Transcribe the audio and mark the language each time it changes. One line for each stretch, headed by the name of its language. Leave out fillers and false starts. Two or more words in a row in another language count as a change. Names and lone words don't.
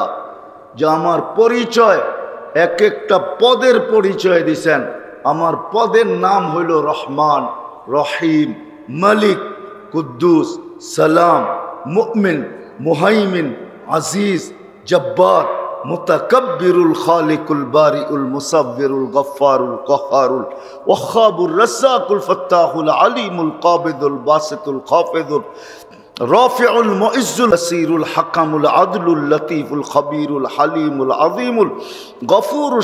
Bangla: যে আমার পরিচয়, এক একটা পদের পরিচয় দিছেন। আমার পদের নাম হইল রহমান, রহিম, মালিক, কুদ্দুস, সালাম, মুমিন, মুহাইমিন, আজিজ, জব্বার, মুতাকাব্বিরুল, খালিকুল, বারিউল, মুসাব্বিরুল, গফফারুল, কহারুল, ওয়াহাবুর, রাজ্জাকুল, ফাত্তাহুল, আলিমুল, কাবিদুল, বাসিতুল, খাফিদুল, রাফিউল, মুইজ্জুল, আসিরুল, হাকামুল, আদলুল, লতীফুল, খবীরুল, হালিমুল, আযীমুল, গফুরুল,